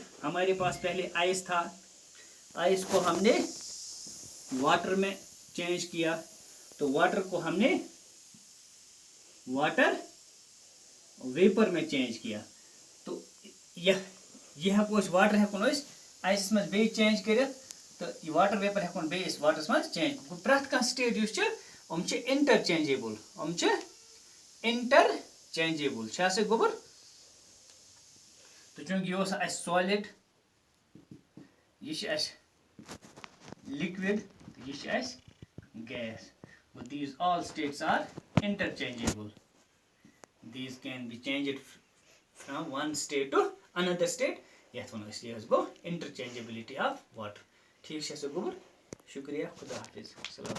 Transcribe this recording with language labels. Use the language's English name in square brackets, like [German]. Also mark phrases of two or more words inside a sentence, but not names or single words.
[Hindi] हमारे पास पहले आइस था, आइस को हमने वाटर में चेंज किया, तो वाटर को हमने वाटर वेपर में चेंज किया, तो [Kashmiri] यह वाटर हेकोन आइस मज बे चेंज कर, तो [English] water vapour [Kashmiri] हेकोन बे वाटरस मज चेंज, प्रथ कह [English] state interchangeable, [Hindi] इंटरचेंजेबल गोबर, तो चूंकि यह सॉलिड, यह लिक्विड, यह गैस, [English] these all states are interchangeable. These can be changed from one state to another state. [Kashmiri] यह गो [English] interchangeability of water. [Hindi] ठीक है गोबर, शुक्रिया, खुदा हाफिज।